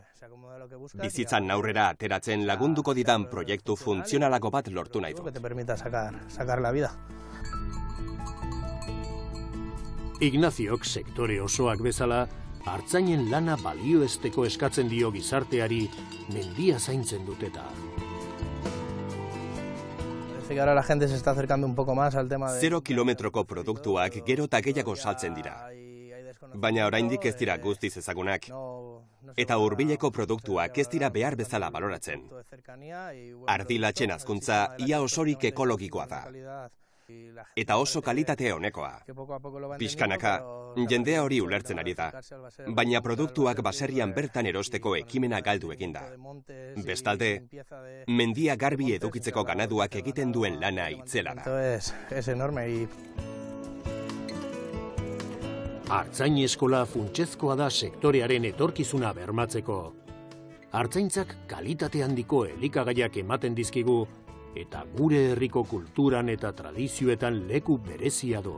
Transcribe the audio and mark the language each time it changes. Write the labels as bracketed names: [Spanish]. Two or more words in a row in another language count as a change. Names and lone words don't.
[Basque] Bizitzan aurrera ateratzen lagunduko didan proiektu funtzionalako bat lortu nahi dut. Ignaziok sektore osoak bezala, artzainen lana balioesteko eskatzen dio gizarteari mendia zaintzen duteta. [Spanish] Ahora la gente se está acercando un poco más al tema de... [Basque] 0 kilometroko produktuak gero eta gehiago saltzen dira. Baina oraindik ez dira guztiz ezagunak. Eta hurbileko produktuak ez dira behar bezala baloratzen. Ardilatxen hazkuntza ia osorik ekologikoa da. Eta oso kalitate honekoa. Pixkanaka, jendea hori ulertzen ari da. Baina produktuak baserrian bertan erosteko ekimena galdu eginda. Bestalde, mendia garbi edukitzeko ganaduak egiten duen lana itzela da. [Spanish] Es enorme. [Basque] Artzain eskola funtsezkoa da sektorearen etorkizuna bermatzeko. Artzaintzak kalitate handiko elikagaiak ematen dizkigu, eta gure herriko kulturan eta tradizioetan leku berezia du.